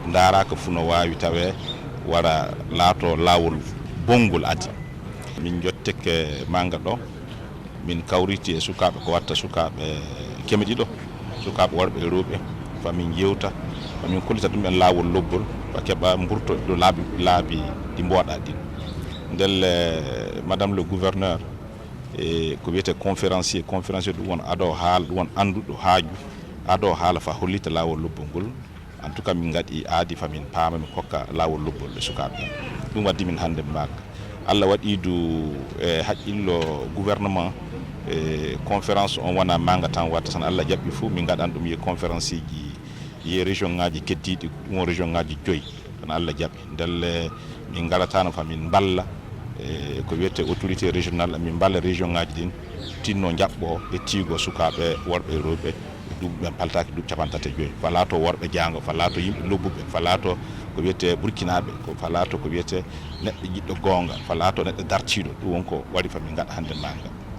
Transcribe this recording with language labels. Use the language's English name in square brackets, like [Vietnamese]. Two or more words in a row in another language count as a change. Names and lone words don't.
[Fula] daraka fu no wawi tawe wara laato lawol bongol adi min jotteke manga ɗo min kawriti e sukaɓe ko watta sukaɓe keme ɗiɗo sukaɓe worɓe e rewɓe famin jewta famin kollita ɗum en lawol lobbol fa keɓa mburto ɗo laabi ɗi mboɗa ɗin ndelle madame [French] le gouverneur [Fula] e ko wiyete conférencier ɗum won ado haala ɗum won anduɗo haaju ado haala fa hollita lawol lobbol ngol [French] en tout cas [Fula] min gaɗi aadi famin paama min kokka lawol lobbol ɓe sukaɓe ɗum waddi min hande maaka Allah waɗidu e haqqillo gouvernement e conférence on wona manga tan watta tan Allah jaɓɓi fou min gaɗan ɗum ye conférence ji ye région ngaji keddiɗi ɗum région ngaji 5 tan Allah jaɓɓi ndelle min garatano fa min balla e ko wiyete [French] autorité régionale [Fula] min balla région ngaji ɗin tinno jaɓɓo e tiigo sukaɓe worɓe e rewɓe duuɓi ɓen paltaki duuɓi 35 fala to worɓe jango fala to yimɓe lobbuɓe fala to ko wiyete burkinaɓe ko fala to ko wiyete neɗɗo jiɗɗo gonga fala to neɗɗo dartiɗo ɗum wonko waɗi fa min gaɗa hande manga